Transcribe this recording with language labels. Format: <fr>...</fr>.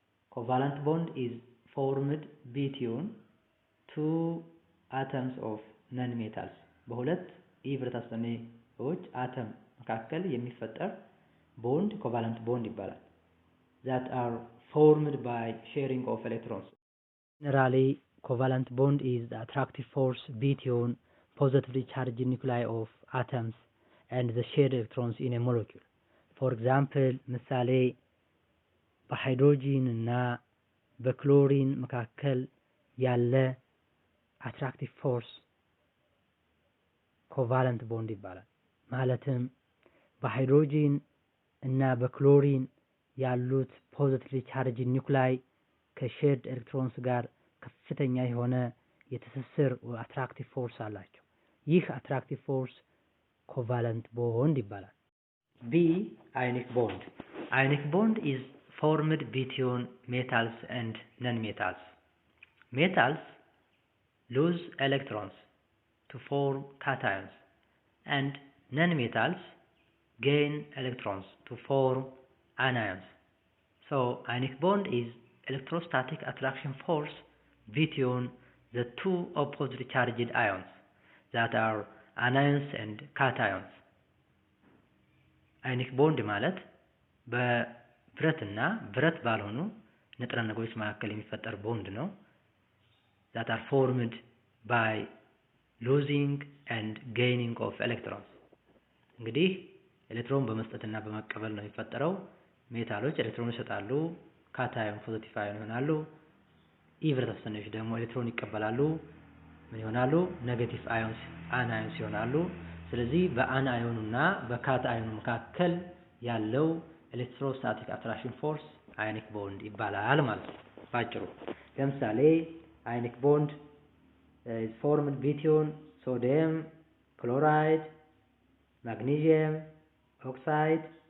<en>covalent bond is formed between two atoms of non-metals</en> <am>በሁለት ኢብረታስተኔዎች አተም መካከል የሚፈጠር ቦንድ covalent bond ይባላል።</am> <en>that are formed by sharing of electrons. Generally, covalent bond is the attractive force between positively charged nuclei of atoms and the shared electrons in a molecule. For example,</en> <am>ምሳሌ በሃይድሮጂን እና በክሎሪን መካከል ያለ attractive force covalent bond ይባላል። ማለትም በሃይድሮጂን እና በክሎሪን ያሉት ፖዚቲቭሊ ቻርጅ ኒውክላይ ከሼርድ ኤሌክትሮንስ ጋር ከፍተኛ የሆነ የትስስር አትራክቲቭ ፎርስ አላቸው። ይህ አትራክቲቭ ፎርስ ኮቫለንት ቦንድ ይባላል። B ionic bond.</am> <en>Ionic bond is formed between metals and non-metals. Metals lose electrons to form cations and non-metals gain electrons to form anions. So ionic bond is electrostatic attraction force between the two opposite charged ions that are anions and cations. ionic bond</en> <am>ማለት በብረትና ብረት ባልሆኑ ንጥረ ነገሮች መካከል የሚፈጠር ቦንድ ነው።</am> <en>that are formed by losing and gaining of electrons.</en> <am>እንግዲህ ኤሌክትሮን በመስጠትና በመቀበል ነው የሚፈጠረው። ሜታሎች ኤሌክትሮን ይሰጣሉ፣ ካታዮን ፖዚቲቭ አዮን ይሆናሉ። ኢብረታስተኔዎች ደግሞ ኤሌክትሮን ይቀበላሉ፣ ምን ይሆናሉ? ኔጌቲቭ አዮንስ አናዮንስ ይሆናሉ። ስለዚህ በአናዮኑና በካታዮኑ መካከል ያለው ኤሌክትሮስታቲክ አትራክሽን ፎርስ አዮኒክ ቦንድ ይባላል ማለት ነው ባጭሩ። ለምሳሌ አዮኒክ ቦንድ</am> <en>is formed between sodium chloride, magnesium oxide,</en>